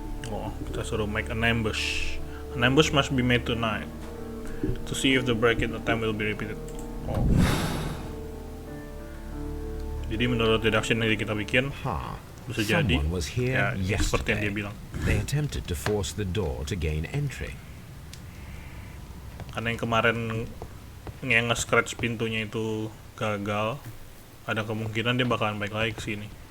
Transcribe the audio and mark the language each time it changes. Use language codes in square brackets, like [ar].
[id] Oh, kita suruh [en] make an ambush. An ambush must be made tonight to see if the break-in attempt will be repeated. Oh. [id] Jadi menurut deduction yang kita bikin, bisa jadi [en] was here [id] ya seperti yang dia bilang. [en] They attempted to force the door to gain entry. [id] Karena yang kemarin yang nge-scratch pintunya itu gagal, ada kemungkinan dia bakalan balik lagi ke sini.